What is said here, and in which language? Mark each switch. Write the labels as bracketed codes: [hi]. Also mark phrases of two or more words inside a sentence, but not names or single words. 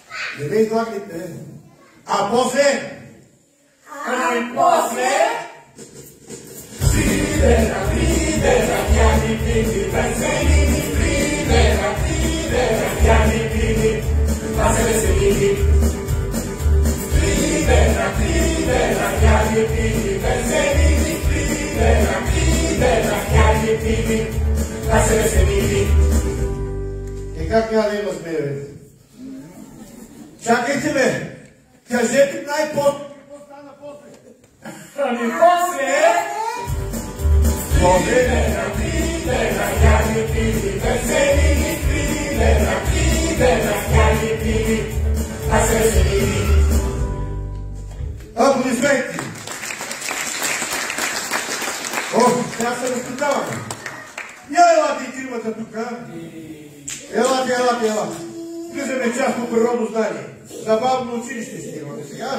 [bg] Не ме излагайте. А после? Ridera, piani piani, penselini, ridera, piani piani, penselini. Ridera, piani piani, penselini, ridera, piani piani, penselini. И как няма да има смеевете? Чакайте ме! Кажете най-после! Какво стана после? Ами после... Ridera, piani piani, penselini, ridera, piani piani, penselini. Аплодисменти! О, сега се разпитаваме. Я елате и тримата тук. Елате. Влизаме част по природознание. Забавно училище ще имаме сега.